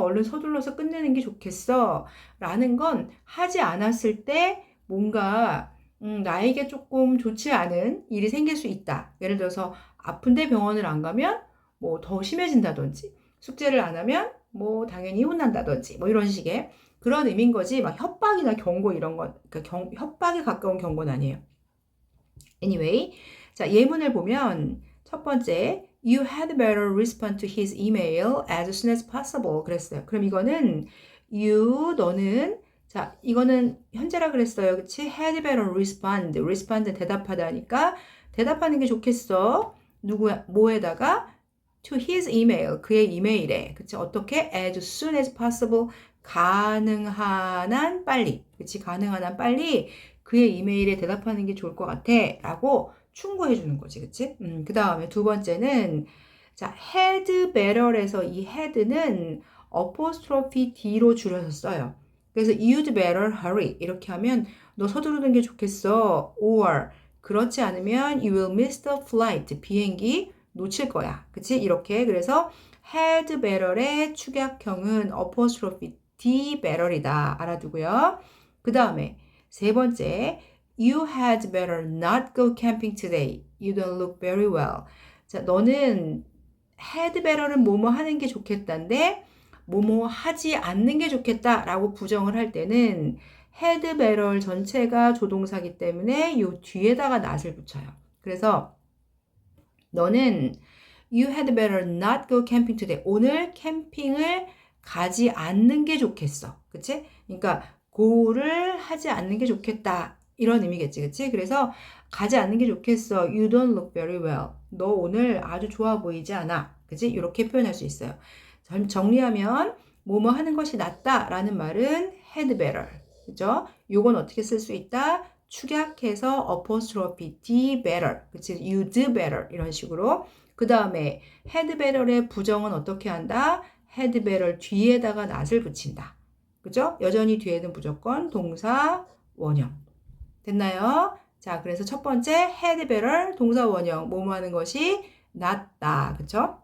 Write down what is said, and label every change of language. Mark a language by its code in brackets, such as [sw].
[ko] 얼른 서둘러서 끝내는 게 좋겠어. 라는 건 하지 않았을 때 뭔가 나에게 조금 좋지 않은 일이 생길 수 있다. 예를 들어서 아픈데 병원을 안 가면 뭐 더 심해진다든지 숙제를 안 하면 뭐 당연히 혼난다든지 뭐 이런 식의 그런 의미인 거지. 막 협박이나 경고 이런 건 그러니까 협박에 가까운 경고는 아니에요. [en] Anyway, [ko] 자, 예문을 보면 첫 번째 [en] You had better respond to his email as soon as possible [ko] 그랬어요. 그럼 이거는 you 너는 자, 이거는 현재라 그랬어요. 그치? [en] had better respond. [ko] respond 대답하다니까 대답하는 게 좋겠어. 뭐에다가 [en] to his email. [ko] 그의 이메일에. 그치? 어떻게? [en] as soon as possible. [ko] 가능한 한 빨리. 그치? 가능한 한 빨리 그의 이메일에 대답하는 게 좋을 것 같아. 라고 충고해 주는 거지. 그치? 그 다음에 두 번째는, 자, had better에서 이 had는 apostrophe d로 줄여서 써요. 그래서 [en] you'd better hurry. [ko] 이렇게 하면 너 서두르는 게 좋겠어. [en] or [ko] 그렇지 않으면 [en] you will miss the flight. [ko] 비행기 놓칠 거야. 그치? 이렇게. 그래서 had better의 축약형은 apostrophe d better이다. 알아두고요. [en] 그 다음에 세 번째, You had better not go camping today. You don't look very well. [ko] 자, 너는 had better는 뭐뭐 하는 게 좋겠다인데 뭐뭐 하지 않는 게 좋겠다라고 부정을 할 때는 had better 전체가 조동사기 때문에 요 뒤에다가 not을 붙여요. 그래서 너는 [en] You had better not go camping today. [ko] 오늘 캠핑을 가지 않는 게 좋겠어. 그치? 그러니까 go를 하지 않는 게 좋겠다. 이런 의미겠지. 그치? 그래서 가지 않는 게 좋겠어. [en] You don't look very well. [ko] 너 오늘 아주 좋아 보이지 않아. 그치? 이렇게 표현할 수 있어요. 정리하면 뭐뭐 하는 것이 낫다 라는 말은 had better. 그죠? 요건 어떻게 쓸 수 있다? 축약해서 apostrophe d better. 그치? [en] you'd better. [ko] 이런 식으로. 그 다음에 had better의 부정은 어떻게 한다? had better 뒤에다가 not을 붙인다. 그죠? 여전히 뒤에는 무조건 동사 원형. 됐나요? 자, 그래서 첫 번째 had better 동사 원형 뭐뭐 하는 것이 낫다. 그쵸?